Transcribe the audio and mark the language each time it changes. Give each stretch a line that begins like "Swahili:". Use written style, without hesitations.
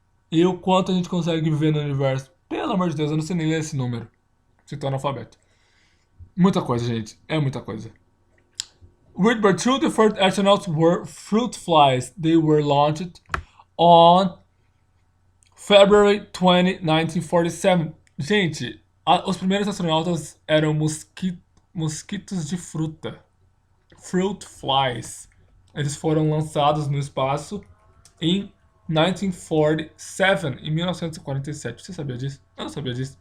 Portuguese: E o quanto a gente consegue viver no universo? Pelo amor de Deus, eu não sei nem ler esse número. Você tá analfabeto. Muita coisa, gente. É muita coisa.
English: With but two, the first astronauts were fruit flies. They were launched on February 20, 1947.
Portuguese: Gente, os primeiros astronautas eram mosquitos de fruta.
English: Fruit flies.
Portuguese: Eles foram lançados no espaço em 1947, em 1947. Você sabia disso? Eu não sabia disso.